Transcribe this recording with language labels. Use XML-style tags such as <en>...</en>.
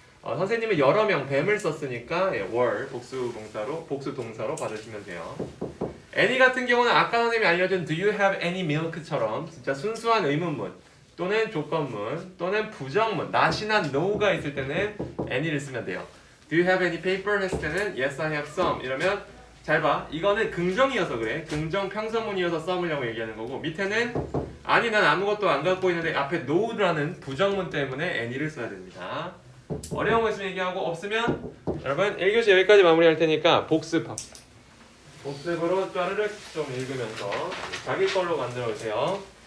<ko>선생님은 여러 명 뱀을 썼으니까 were 복수 동사로 받으시면 돼요. any 같은 경우는 아까 선생님이 알려준</ko> <en>do you have any milk</en> <ko>처럼 진짜 순수한 의문문 또는 조건문 또는 부정문 not이나 no가 있을 때는 any를 쓰면 돼요.</ko> <en>Do you have any paper</en> <ko>했을 때는</ko> <en>yes I have some</en> <ko>이러면 잘 봐. 이거는 긍정이어서 그래. 긍정 평서문이어서 썸이라고 얘기하는 거고 밑에는 아니 난 아무것도 안 갖고 있는데 앞에 no라는 부정문 때문에 any를 써야 됩니다. 어려운 거 있으면 얘기하고 없으면 여러분 1교시 여기까지 마무리할 테니까 복습합시다. 복습으로 짜르륵 좀 읽으면서 자기 걸로 만들어 오세요.</ko>